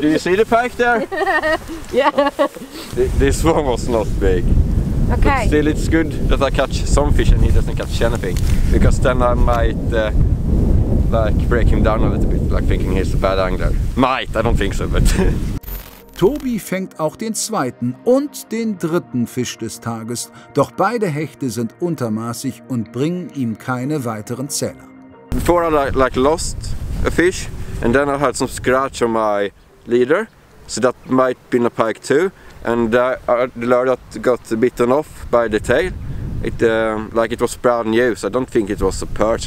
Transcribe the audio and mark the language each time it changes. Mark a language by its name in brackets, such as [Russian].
[English] Do you see the pike there? Yeah. This one was not big. But Okay. still, it's good that I catch some fish and he doesn't catch anything, because then I might like break him down a little bit, like thinking he's a bad angler. Might, I don't think so, but [German] Tobi fängt auch den zweiten und den dritten Fisch des Tages, doch beide Hechte sind untermaßig und bringen ihm keine weiteren Zähler. [English] before I like lost a fish, and then I had some scratch on my leader, so that might be a pike too. And the lure that got bitten off by the tail, it was brand new, so I don't think it was a perch.